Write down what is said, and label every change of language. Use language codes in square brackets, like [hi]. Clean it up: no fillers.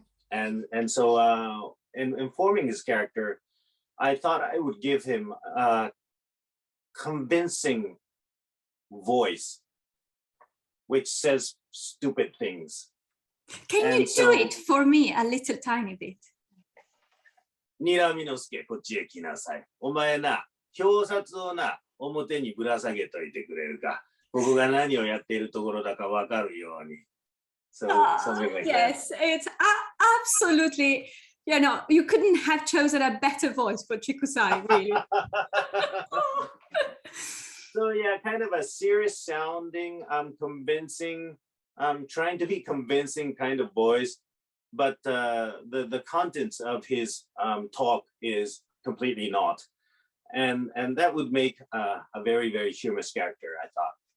[en] And so in forming his character, I thought I would give him a convincing voice which says stupid things. Can you do it for me a little tiny bit? [ja] にらみのすけ、こっちへ来なさい。お前な、表札をな、表にぶら下げといてくれるか。ここが何をやっているところだかわかるように。 [en] So, something like yes, that. It's absolutely, you know, you couldn't have chosen a better voice for Chikusai, really. So yeah, kind of a serious sounding, convincing, trying to be convincing kind of voice, but the contents of his talk is completely not, and that would make a very, very humorous character, I thought.